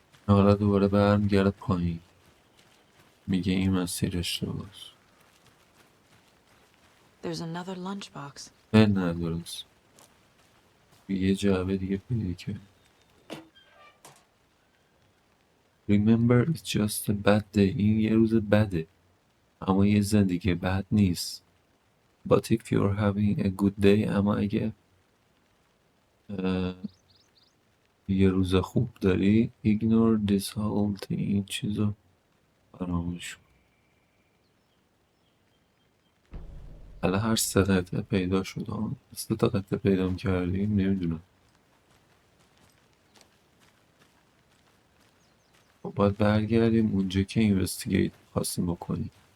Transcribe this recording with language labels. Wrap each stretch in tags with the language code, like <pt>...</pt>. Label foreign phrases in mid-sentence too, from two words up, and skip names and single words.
<fa>حالا دوباره برمیگرده پایین، میگه این مسیر اشتباهه.</fa> <en>There's another lunchbox.</en> <fa>نه درست، یه جعبه دیگه پیدا کرد.</fa> <en>Remember it's just a bad day.</en> <fa>این یه روز بده، اما یه زندگی بد نیست.</fa> <en>But if you're having a good day،</en> <fa>اما اگه یه روز خوب داری،</fa> <en>ignore this whole thing،</en> <fa>این چیزو فراموش کن. حالا هر 3 قطعه پیدا شد، 3 تا قطعه پیدا کردیم، نمیدونم. باید برگردیم اونجا که اینوستیگیت خواستیم بکنیم.</fa>